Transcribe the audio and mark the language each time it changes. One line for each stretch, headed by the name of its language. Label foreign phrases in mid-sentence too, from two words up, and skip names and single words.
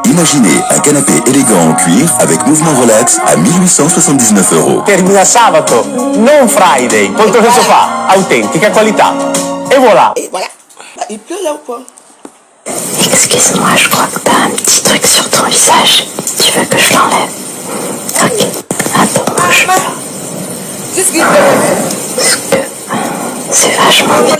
French: Imaginez un canapé élégant en cuir avec mouvement relax à 1879 €.
Italian: Termina sabato, non Friday. Poltron e Sofa, autentica qualità.
French: Et voilà. Et voilà. Il pleut là ou quoi? Excuse-moi, je crois que t'as un petit truc sur ton visage. Tu veux que je l'enlève? Ok. Attends, bouge pas. C'est ce qu'il fait. Parce que c'est vachement bien.